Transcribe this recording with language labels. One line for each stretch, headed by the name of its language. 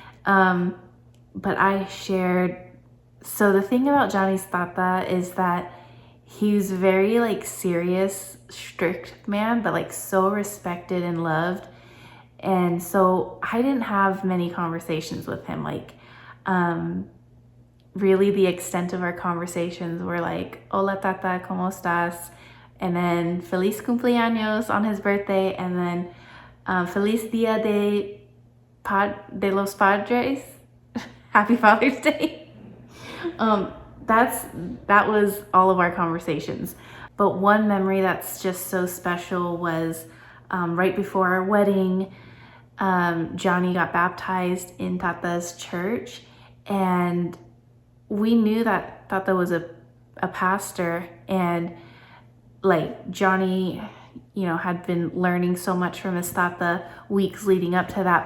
English: But I shared, so the thing about Johnny's Tata is that he's very like serious, strict man, but like so respected and loved. And so I didn't have many conversations with him. Like, really the extent of our conversations were like,
Spanish: hola Tata, ¿cómo estás?
English: And then
Spanish: feliz cumpleaños
English: on his birthday. And then
Spanish: feliz día de los padres.
English: Happy Father's Day. That was all of our conversations. But one memory that's just so special was right before our wedding, Johnny got baptized in Tata's church, and we knew that Tata was a pastor, and like Johnny, you know, had been learning so much from his Tata weeks leading up to that.